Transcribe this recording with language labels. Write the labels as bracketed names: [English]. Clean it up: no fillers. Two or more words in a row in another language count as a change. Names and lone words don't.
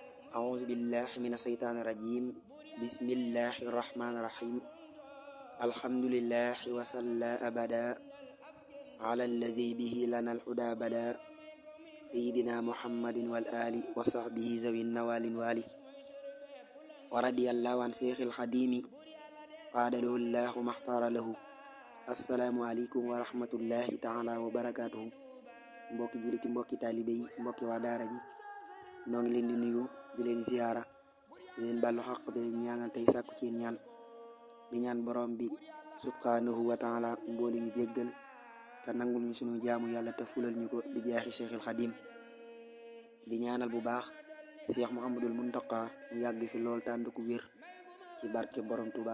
[Arabic] أعوذ بالله من الشيطان الرجيم بسم الله الرحمن الرحيم الحمد لله وصلى أبدا على الذي به لنا الهدى بدا سيدنا محمد والآل وصحبه ذوي النوال والي ورضي الله عن شيخ الخديم قال له الله ما اختار له السلام عليكم ورحمة الله تعالى وبركاته [Wolof] mbokki jullit mbokki taalibe yi mbokki waa daara ji noo ngi leen di nuyu di leen ziyaara di leen bàllu xaq di leen ñaanal tey sàkku ci ñaan di ñaan borom bi [Arabic] سبحانه وتعالى [Wolof] mbooli ñu jéggal te nangul ñu sunu jaamu yàlla te fulal ñu ko di jaaxi Cheikhul Xadim di ñaanal bu baax Cheikh Mouhamadul Muntaqa mu yàgg fi lool tànd ku wér ci barke borom Tuuba.